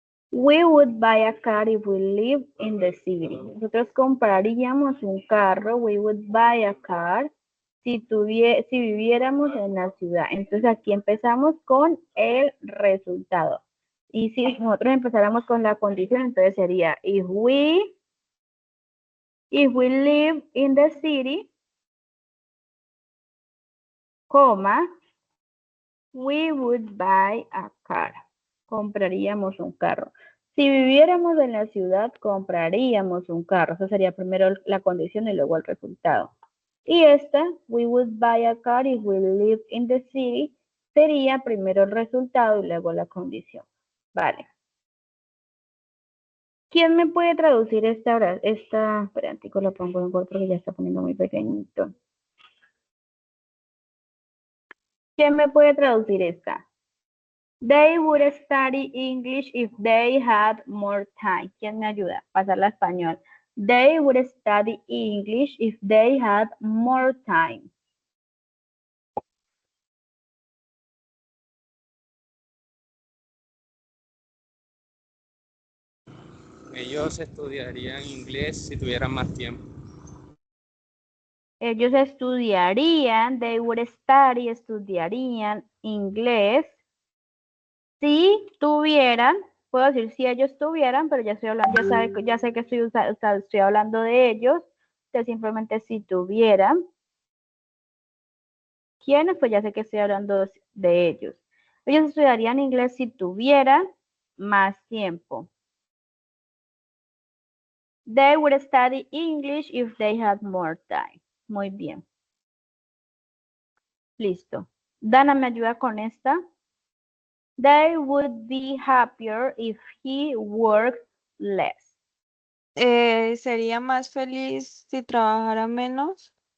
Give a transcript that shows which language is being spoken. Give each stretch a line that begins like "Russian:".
English: We would buy a car if we live in the city.
Spanish: Nosotros compraríamos un carro.
English: We would buy a car
Spanish: si viviéramos en la ciudad. Entonces aquí empezamos con el resultado. Y si nosotros empezáramos con la condición, entonces sería
English: if we live in the city,
Spanish: coma,
English: we would buy a car.
Spanish: Compraríamos un carro. Si viviéramos en la ciudad, compraríamos un carro. Eso sería primero la condición y luego el resultado. Y esta,
English: we would buy a car if we live in the city,
Spanish: sería primero el resultado y luego la condición. Vale. ¿Quién me puede traducir esta hora? Espera, lo pongo en Word porque ya está poniendo muy pequeñito. ¿Quién me puede traducir esta?
English: They would study English if they had more time.
Spanish: ¿Quién me ayuda? Pasarla a español.
English: They would study English if they had more time.
Spanish: Ellos estudiarían inglés si tuvieran más tiempo. Ellos estudiarían,
English: they would study,
Spanish: estudiarían inglés si tuvieran, puedo decir si ellos tuvieran, pero ya estoy hablando, ya sé que estoy hablando de ellos, entonces simplemente si tuvieran. ¿Quiénes? Pues ya sé que estoy hablando de ellos. Ellos estudiarían inglés si tuvieran más tiempo.
English: They would study English if they had more time.
Spanish: Muy bien. Listo. Dana, ¿me ayuda con esta?
English: They would be happier if he worked less.
Spanish: sería más feliz si trabajara menos.